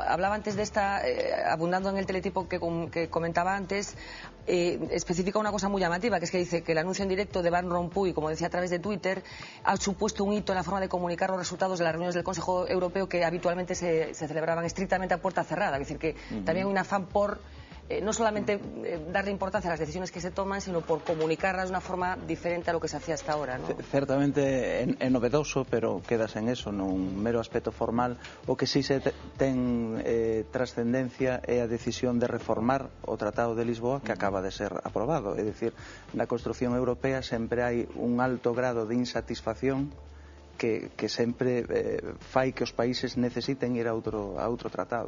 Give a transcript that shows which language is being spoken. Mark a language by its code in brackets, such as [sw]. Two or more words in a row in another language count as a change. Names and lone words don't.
[es] Hablaba antes de esta, abundando en el teletipo que comentaba antes, especifica una cosa muy llamativa, que es que dice que el anuncio en directo de Van Rompuy, como decía a través de Twitter, ha supuesto un hito en la forma de comunicar los resultados de las reuniones del Consejo Europeo que habitualmente se celebraban estrictamente a puerta cerrada. Es decir, que también hay un afán por no solamente darle importancia a las decisiones que se toman, sino por comunicarlas de una forma diferente a lo que se hacía hasta ahora, ¿no? [gl] Certamente é novedoso, pero quedas en eso, nun mero aspecto formal. O que sí se ten trascendencia é a decisión de reformar o Tratado de Lisboa, que acaba de ser aprobado. É dicir, na construción europea sempre hai un alto grado de insatisfacción que sempre fai que os países necesiten ir a outro tratado.